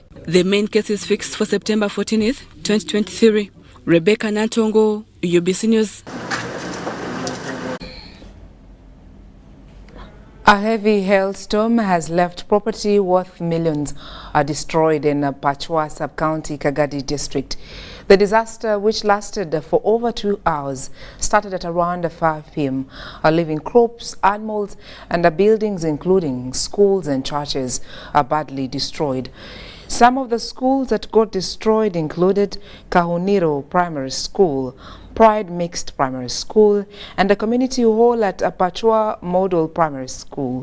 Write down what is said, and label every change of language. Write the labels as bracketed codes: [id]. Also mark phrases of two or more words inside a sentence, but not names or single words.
[en] The main case is fixed for September 14, 2023. Rebecca Natongo, UBC News. A heavy hailstorm has left property worth millions destroyed in Pachwa sub-county Kagadi district. The disaster, which lasted for over 2 hours, started at around 5 p.m. Living crops, animals and buildings including schools and churches are badly destroyed. Some of the schools that got destroyed included Kahuniro Primary School, Pride Mixed Primary School, and the community hall at Pachwa Model Primary School.